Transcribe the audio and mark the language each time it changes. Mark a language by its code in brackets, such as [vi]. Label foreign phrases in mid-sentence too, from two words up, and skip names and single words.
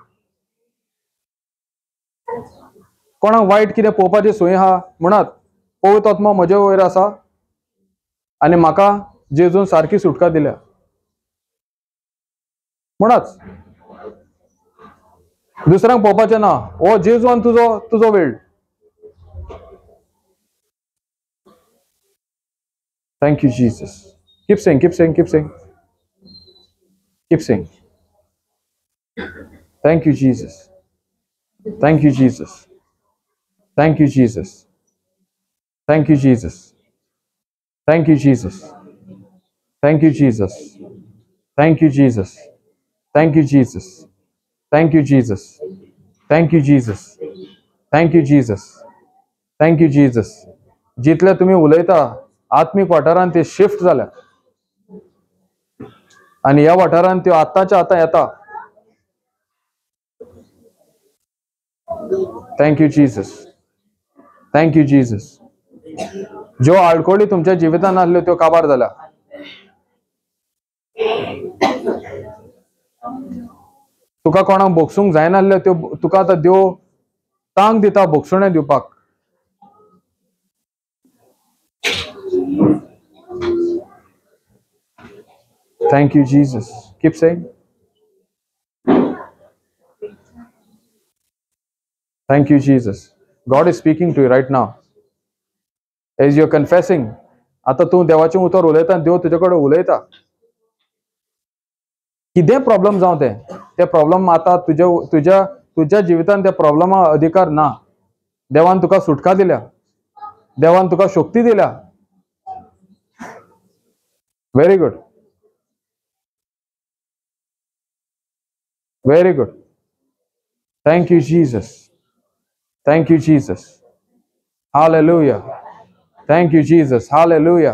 [kok] कोणाक वायट कितें पळोवपाची सोय आहा म्हणत पवित्र आत्मा म्हजे वयर आसा आणि म्हाका जेजून सारकी सुटका दिल्या म्हणच. दुसऱ्यांक पळोवपाचें ना. हो जेजून तुजो वेळ. [en] Thank you, Jesus. Keep saying, keep saying, keep saying. Keep saying. Thank you, Jesus. Thank you, Jesus. Thank you, Jesus. Thank you, Jesus. Thank you, Jesus. Thank you, Jesus. Thank you, Jesus. Thank you, Jesus. Thank you, Jesus. Thank you, Jesus. Thank you, Jesus. Thank you, Jesus. [kok] जितले तुम्ही उलयता आत्मिक वाठारान ते शिफ्ट जाल्या आणि ह्या वाठारान त्यो आतांच्या आता येता. [en] Thank you Jesus. Thank you Jesus. [kok] ज्यो आडकोळी तुमच्या जिवितान आसल्यो त्यो काबार जाल्या. तुका कोणाक बोगसूंक जायनासल्यो त्यो तुका आतां देव तांक दिता बोगसुणे दिवपाक. [en] Thank you, Jesus. Keep saying. Thank you, Jesus. God is speaking to you right now. As you're confessing, [kok] आता तू देवाचे उतर उलयता देव तुजे कडेन उलयता. कितें प्रॉब्लेम जावं ते प्रॉब्लेम आता तुझ्या जिवितान त्या प्रॉब्लेमा अधिकार ना. देवान तुका सुटका दिल्या. देवान तुका शक्ती दिल्या. [en] Very good. Very good. Thank you, Jesus. Thank you, Jesus. Hallelujah. Thank you, Jesus. Hallelujah.